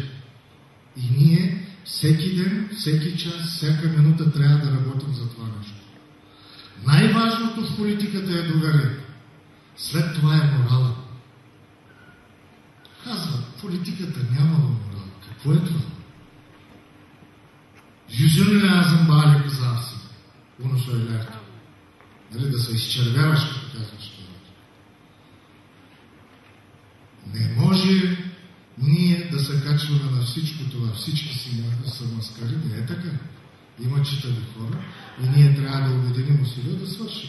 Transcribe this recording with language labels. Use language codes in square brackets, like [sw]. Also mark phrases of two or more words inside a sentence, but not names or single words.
[bg] И ние всеки ден, всеки час, всяка минута трябва да работим за това нещо. Най-важното в политиката е доверието. След това е морала. Казва, политиката нямала морал. Какво е това? [tr] Yüzünü lazım bari kızarsın. Bunu söylerdi. [bg] Нали, да се изчервяваш, като казваш това. Не може ние да се качваме на всичко това. Всички си са маскари. Не е така. Има читави хора и ние трябва да обединим усилия да свършим.